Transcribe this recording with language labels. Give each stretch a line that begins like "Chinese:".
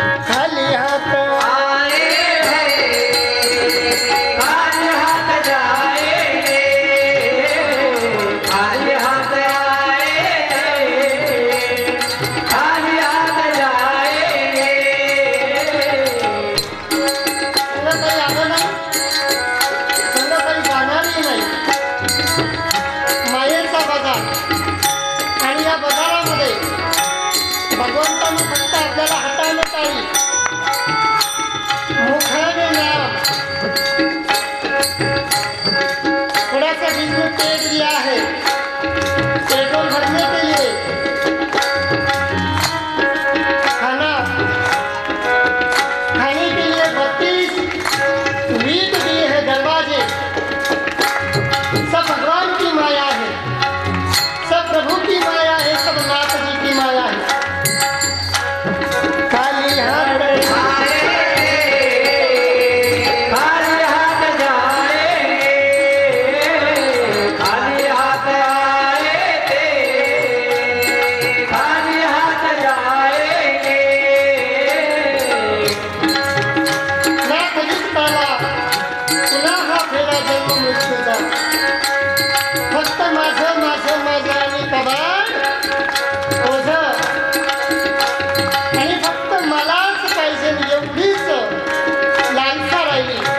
Hindi: खाली हाथ आए हैं, खाली हाथ जाएंगे, खाली हाथ आए हैं, खाली हाथ जाएंगे।
Marathi: तुला काही आलं नाही, तुला काही जाणारही नाही. मायेचा बाजार, आणि या बाजारामध्ये भगवंताने फक्त आपल्याला हाताने टाळी, मुखाने नाम,
Hindi: थोड़ा सा बीच में पेट दिया है पेट्रोल भरने के लिए, खाना खाने के लिए 32 वीट दिए हैं दरवाजे. सब भगवान की माया है, सब प्रभु की माया है, सब नाथ जी की माया है. खाली हाथ खाली हाथ जाएंगे, खाली हाथ आए थे, खाली हाथ जाएंगे।
Marathi: ना कधीच पाला तुला हा फेरा जन्म मृत्यूचा, फक्त माझं माझं माझं आणि कबाड ओझं, आणि फक्त मलाच पाहिजे एवढीच लालसा राहिली.